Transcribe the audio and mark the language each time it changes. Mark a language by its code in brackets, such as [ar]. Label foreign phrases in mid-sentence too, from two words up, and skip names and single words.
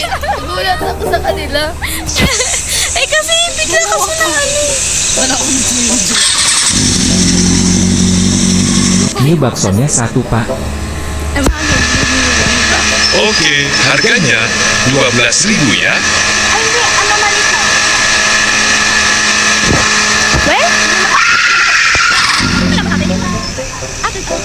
[tl] Nagulat ako sa kanila. Eh kasi, bigla kasi na [id] Mie baksonya satu, Pak. oke, harganya 12.000 ya. [tl] Ay, hindi. Ano mali ko? Well? Ano naman natin? Ate ko.